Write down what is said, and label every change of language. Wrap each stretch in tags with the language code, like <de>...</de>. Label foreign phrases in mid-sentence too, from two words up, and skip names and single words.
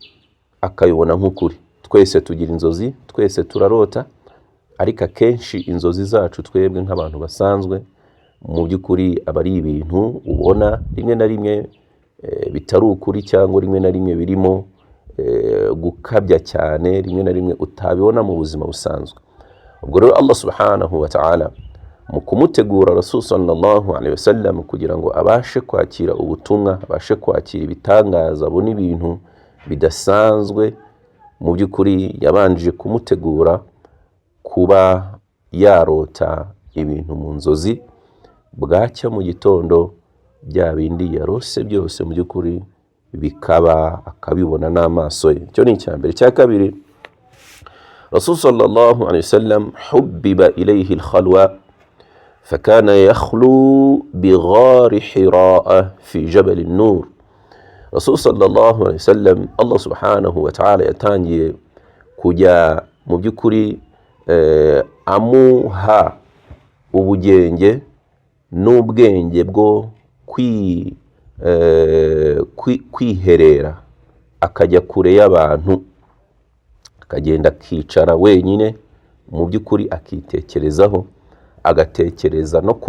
<rw>Twese tugira inzozi, twese turarota, ariko akenshi inzozi zacu twebwe nk'abantu basanzwe mu by'ukuri aba ari ibintu ubona rimwe na rimwe bitari ukuri, cyangwa rimwe na rimwe birimo gukabya cyane, rimwe na rimwe utabibona mu buzima busanzwe. Ubwo rero Allah</rw> <ar>سبحانه وتعالى</ar> <rw>mu kumutegura Rasul</rw> <ar>صلى الله عليه وسلم</ar> <rw>kugira ngo abashe kwakira ubutumwa, abashe kwakira ibitangaza, abone ibintu bidasanzwe, mu by'ukuri yabanje kumutegura kuba yarota ibintu mu nzozi, bwacya mu gitondo bya bindi yarose byose mu by'ukuri bikaba akabibona n'amaso ye. Cyo ni icya mbere. Cya kabiri,</rw> <ar>رسول صلى الله عليه وسلم حبب إليه الخلوة فكان يخلو بغار حراء في جبل النور.</ar> <rw>Rasul</rw> <ar>صلى الله عليه وسلم</ar> <rw>Allah</rw> <ar>سبحانه وتعالى</ar> <rw>yatangiye kujya mu by'ukuri amuha ubugenge n'ubwenge bwo kwiherera, akajya kure y'abantu, akagenda akicara wenyine, mu by'ukuri akitekerezaho, agatekereza no ku</rw>